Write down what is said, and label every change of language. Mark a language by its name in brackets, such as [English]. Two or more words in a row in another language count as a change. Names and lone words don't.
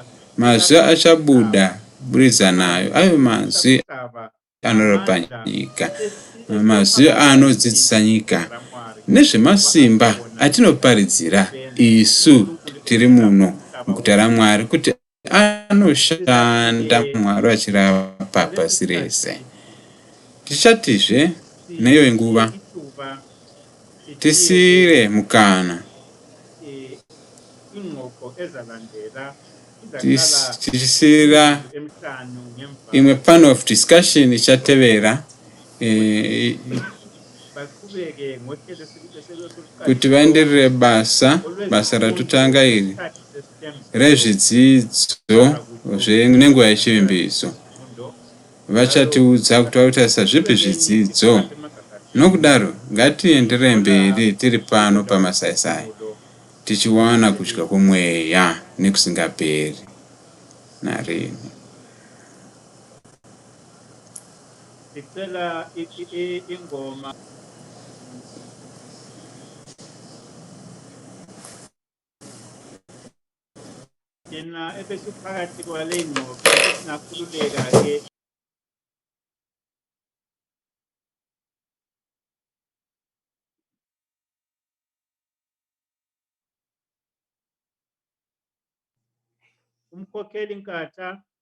[Shona] Mazwi achabuda buridza nayo ayo mazwi anorapa nyika, mazwi anodzidzisa nyika nezvemasimba atinoparidzira isu tiri muno muguta raMwari kuti anoshanda Mwari achirapa pasi rese. Tichatizve neyo nguva tisire mukana tichisira imwe [English] panel of discussion [Shona] ichatevera kuti vaenderere basa ratotanga iri rezvidzidzo nenguva yechivimbiso. Vachatiudza kuti vakutarisa zvipi zvidzidzo. Nokudaro ngatienderere mberi tiri pano pamasaisai tichiwana kudya kwomweya nekusingaperi narini. [North Ndebele] ingoma yena ebesuphakathi kwale ngqondo sinakhululeka ke umkhokheli Nkatha